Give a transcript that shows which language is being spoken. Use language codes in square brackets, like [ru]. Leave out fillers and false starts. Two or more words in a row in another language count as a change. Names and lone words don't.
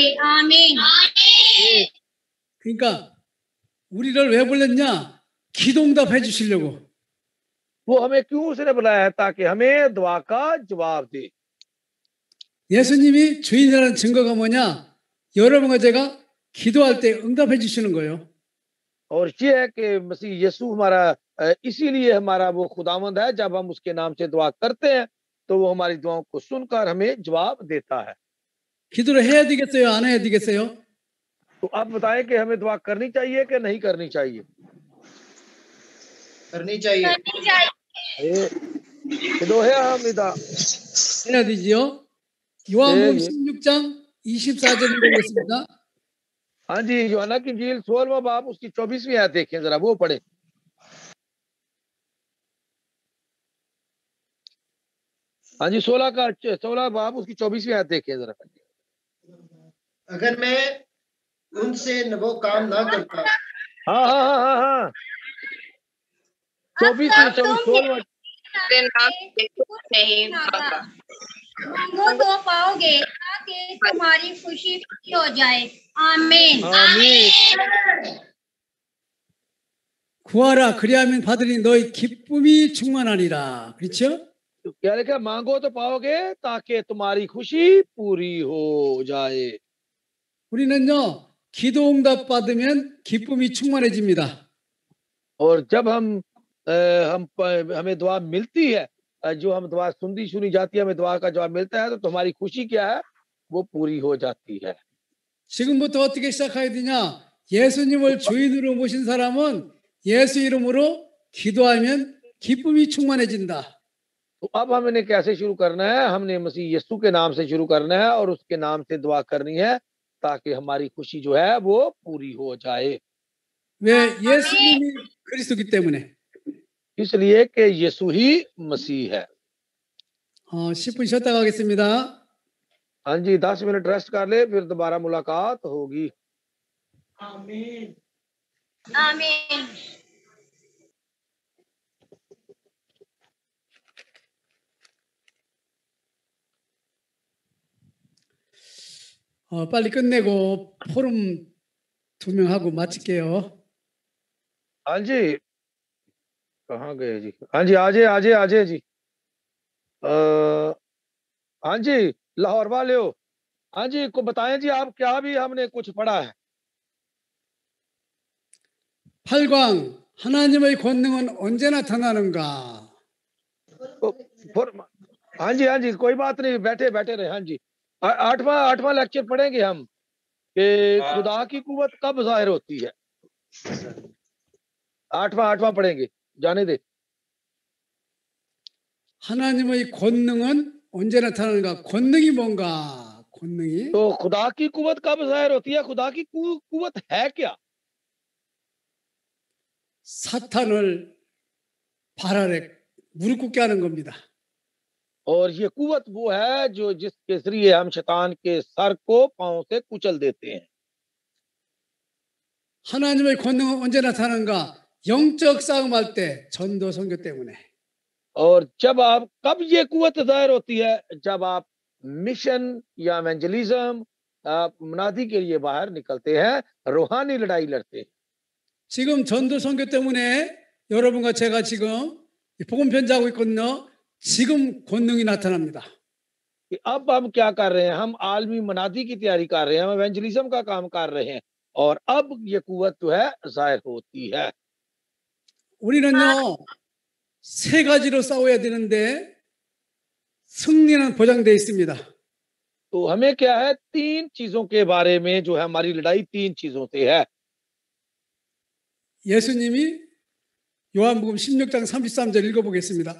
[ur] आमीन। [ko] 그러니까 우리를 왜 불렀냐? 기도응답해 주시려고. [ur] وہ ہمیں کیوں اس نے بلایا ہے? تاکہ ہمیں دعا کا جواب دے. [ko] 예수님이 주인이라는 증거가 뭐냐? 여러분과 제가 기도할 때 응답해 주시는 거예요. [ur] اور یہ ہے کہ مسیح یسوع ہمارا اسی لیے ہمارا وہ خداوند ہے، جب ہم اس کے نام سے دعا کرتے ہیں تو وہ ہماری دعاؤں کو سن کر ہمیں جواب دیتا ہے. [ko] 기도를 해야 되겠어요? 안 해야 되겠어요? [ur] تو آپ بتائیں کہ ہمیں دعا کرنی چاہیے کہ نہیں کرنی چاہیے? کرنی چاہیے. کرنی چاہیے. [ko] 기도해야 합니다. 해야 되지요? 요한복음 예, 예. 16장 24절 읽어보겠습니다. [ur] ہاں جی، یوحنا کی انجیل 16واں باب اس کی 24ویں آیت دیکھیں ذرا، وہ پڑھے. ہاں جی 16 باب اس کی 24ویں آیت دیکھیں ذرا. اگر میں ان سے وہ کام نہ کرتا ہاں ہاں ہاں ہاں ہاں 24 اب تم 16 میرے نام سے کچھ نہیں مانگا، مانگو تو پاؤ گے، تاکہ تمہاری خوشی پوری ہو جائے. आमीन। आमीन। [ko] 구하라 그리하면 받으리 너희 기쁨이 충만하리라. 그렇죠? [ur] تو کیا لکھا? مانگو تو پاؤ گے تاکہ تمہاری خوشی پوری ہو جائے. [ko] 우리는요. 기도 응답 받으면 기쁨이 충만해집니다. [ur] اور جب ہمیں دعا ملتی ہے، جو ہم دعا سنی جاتی ہے، ہمیں دعا کا جواب ملتا ہے، تو ہماری خوشی کیا ہے? وہ پوری ہو جاتی ہے. [ko] 지금부터 어떻게 시작해야 되냐? 예수님을 주인으로 모신 사람은 예수 이름으로 기도하면 기쁨이 충만해진다. [ur] تو اب ہم نے کیسے شروع کرنا ہے؟ ہم نے مسیح یسوع کے نام سے شروع کرنا ہے اور اس کے نام سے دعا کرنی ہے، تاکہ ہماری خوشی جو ہے وہ پوری ہو جائے. [ko] 왜? 예수님이 그리스도기 때문에. [ur] اس لیے کہ یسوع ہی مسیح ہے. [ko] 10분 쉬었다 가겠습니다. [ur] ہاں جی 10 منٹ ریسٹ کر لے، پھر دوبارہ ملاقات ہوگی. आमीन। [ko] 빨리 끝내고 포럼 2명 하고 마칠게요. [ur] ہاں جی کہاں گئے جی? ہاں جی آجے جی۔ ہاں جی لاہور والے ہو? ہاں جی کو بتائیں جی، آپ کیا بھی ہم نے کچھ پڑھا ہے? [ko] 8광 하나님의 권능은 언제 나타나는가? [ur] ہاں جی کوئی بات نہیں، بیٹھے رہے. ہاں جی 8واں لیکچر پڑھیں گے ہم کہ خدا کی قوت کب ظاہر ہوتی ہے. 8واں پڑھیں گے، جانے دے. [ko] 하나님의 권능은 언제 나타나는가? 권능이 뭔가? 권능이? [ur] تو خدا کی قوت کب ظاہر ہوتی ہے? خدا کی قوت ہے کیا? [ko] 사탄을 발 아래 무릎 꿇게 하는 겁니다. [ur] اور یہ قوت وہ ہے جو جس کے ذریعے ہم شیطان کے سر کو پاؤں سے کچل دیتے ہیں. [ko] 하나님의 권능은 언제 나타나는가? 영적 싸움할 때 전도 선교 때문에. [ur] اور جب آپ کب یہ قوت ظاہر ہوتی ہے? جب آپ مشن یا ایونجلزم منادی کے لیے باہر نکلتے ہیں، روحانی لڑائی لڑتے ہیں. [ko] 지금 전도 선교 때문에 여러분과 제가 지금 복음 편지하고 있거든요. 지금 권능이 나타납니다. [ur] اب ہم کیا کر رہے ہیں? ہم عالمی منادی کی تیاری کر رہے ہیں، ہم ایونجلزم کا کام کر رہے ہیں، اور اب یہ قوت جو ہے ظاہر ہوتی ہے. [ko] 우리는요 3가지로 싸워야 되는데 승리는 보장되어 있습니다. [ur] تو ہمیں کیا ہے? 3 چیزوں کے بارے میں جو ہے ہماری لڑائی 3 چیزوں سے ہے. [ko] 예수님이 요한복음 16장 33절 읽어보겠습니다.